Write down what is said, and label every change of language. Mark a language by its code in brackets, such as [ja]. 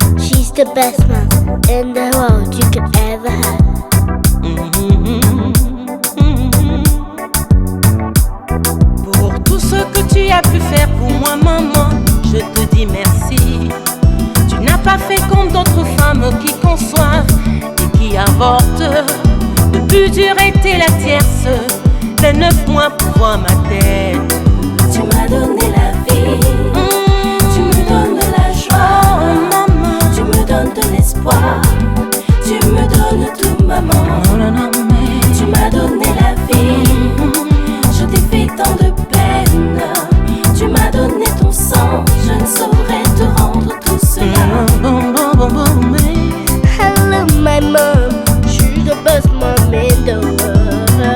[en] She's the best mom in the world you could ever have. [fr] Pour tout ce que tu as pu faire pour moi, maman, je te dis merci. Tu n'as pas fait comme d'autres femmes qui conçoivent et qui avortent. Le plus dur était la tierce, les 9 mois pour voir ma tête. Tu m'as donné la vie, tu me donnes de la joie, maman. Tu me donnes de l'espoir, tu me donnes tout, maman. Tu m'as donné la vie, je t'ai fait tant de peine. Tu m'as donné ton sang, je ne saurais te rendre tout cela. [en] Hello my mom, she's the best mom in the world.